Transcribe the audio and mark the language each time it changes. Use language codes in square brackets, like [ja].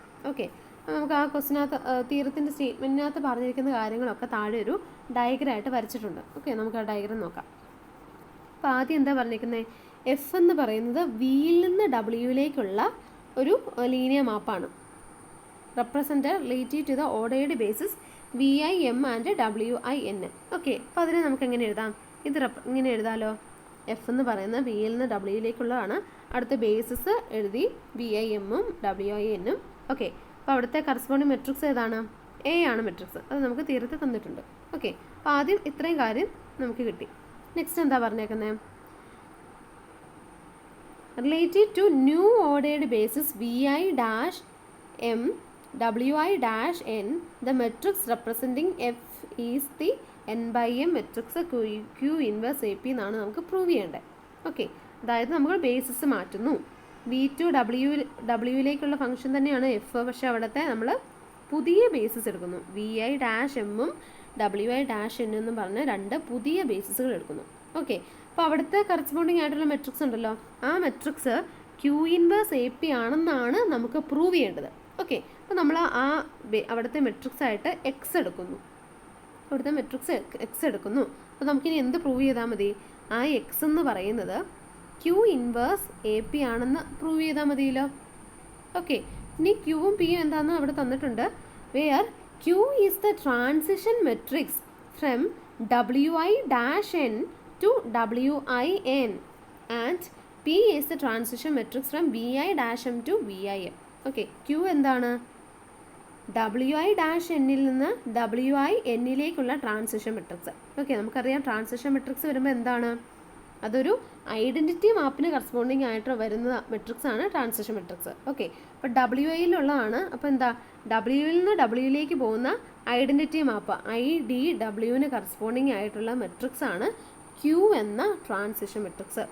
[ml] Okay, നമുക്ക് ആ ക്വസ്റ്റിനകത്ത് തീരത്തിൻ്റെ സ്റ്റേറ്റ്മെൻറ്റിനകത്ത് പറഞ്ഞിരിക്കുന്ന കാര്യങ്ങളൊക്കെ താഴെ ഒരു ഡയഗ്രാമായിട്ട് വരച്ചിട്ടുണ്ട്. ഓക്കെ, നമുക്ക് ആ ഡയഗ്രാം നോക്കാം. അപ്പോൾ ആദ്യം എന്താ പറഞ്ഞിരിക്കുന്നത്? എഫ് എന്ന് പറയുന്നത് വിയിൽ നിന്ന് ഡബ്ല്യുവിലേക്കുള്ള ഒരു linear മാപ്പാണ്. [en] represented relative to the ordered basis VIM and WIN. [ml] Okay, അപ്പോൾ അതിനെ നമുക്ക് എങ്ങനെ എഴുതാം? ഇത് ഇങ്ങനെ എഴുതാമല്ലോ. എഫ് എന്ന് പറയുന്നത് വിയിൽ നിന്ന് ഡബ്ല്യുയിലേക്കുള്ളതാണ്. അടുത്ത ബേസിസ് എഴുതി VIM-ഉം WIN-ഉം. ഓക്കെ, അപ്പോൾ അവിടുത്തെ കറസ്പോണ്ടിങ് മെട്രിക്സ് ഏതാണ്? എ ആണ് മെട്രിക്സ്. അത് നമുക്ക് തീരത്തിൽ തന്നിട്ടുണ്ട്. ഓക്കെ, അപ്പോൾ ആദ്യം ഇത്രയും കാര്യം നമുക്ക് കിട്ടി. നെക്സ്റ്റ് എന്താ പറഞ്ഞേക്കുന്നത്? [en] relative to new ordered basis VI dash M Wi dash n, the matrix representing F is the n by m matrix Q inverse AP [ml] എന്നാണ് നമുക്ക് പ്രൂവ് ചെയ്യേണ്ടത്. ഓക്കെ, അതായത് നമ്മൾ ബേസിസ് മാറ്റുന്നു. V2 ഡബ്ല്യുയിലേക്കുള്ള ഫംഗ്ഷൻ തന്നെയാണ് എഫ്, പക്ഷേ അവിടുത്തെ നമ്മൾ പുതിയ ബേസിസ് എടുക്കുന്നു. VI dash m-ഉം WI dash n എന്നും പറഞ്ഞ് രണ്ട് പുതിയ ബേസിസുകൾ എടുക്കുന്നു. ഓക്കെ, അപ്പോൾ അവിടുത്തെ കറസ്പോണ്ടിങ് ആയിട്ടുള്ള മെട്രിക്സ് ഉണ്ടല്ലോ, ആ മെട്രിക്സ് Q ഇൻവേഴ്സ് AP ആണെന്നാണ് നമുക്ക് പ്രൂവ് ചെയ്യേണ്ടത്. ഓക്കെ, അപ്പോൾ നമ്മൾ അവിടുത്തെ മെട്രിക്സ് ആയിട്ട് എക്സ് എടുക്കുന്നു. അവിടുത്തെ മെട്രിക്സ് എക്സ് എടുക്കുന്നു. അപ്പോൾ നമുക്കിനി എന്ത് പ്രൂവ് ചെയ്താൽ മതി? ആ എക്സ് എന്ന് പറയുന്നത് Q ഇൻവേഴ്സ് AP ആണെന്ന് പ്രൂവ് ചെയ്താൽ മതിയല്ലോ. ഓക്കെ, ഇനി ക്യൂവും പിയും എന്താണെന്ന് അവിടെ തന്നിട്ടുണ്ട്. [en] Where Q is the transition matrix from WI dash n to WIN and P is the transition matrix from Vi dash m to Vim. [ml] Okay, Q എന്താണ്? WI dash n-ൽ നിന്ന് WIN-ലേക്കുള്ള ട്രാൻസിഷൻ മെട്രിക്സ്. ഓക്കെ, നമുക്കറിയാം transition matrix വരുമ്പോൾ എന്താണ്? അതൊരു identity മാപ്പിന് corresponding ആയിട്ട് വരുന്ന matrix ആണ് transition matrix. Okay, അപ്പോൾ WIയിലുള്ളതാണ്. അപ്പോൾ എന്താ? ഡബ്ല്യുവിൽ നിന്ന് ഡബ്ല്യുയിലേക്ക് പോകുന്ന ഐഡൻറ്റിറ്റി മാപ്പ് IDWന് കറസ്പോണ്ടിങ് ആയിട്ടുള്ള മെട്രിക്സ് ആണ് Q എന്ന ട്രാൻസിഷൻ മെട്രിക്സ്.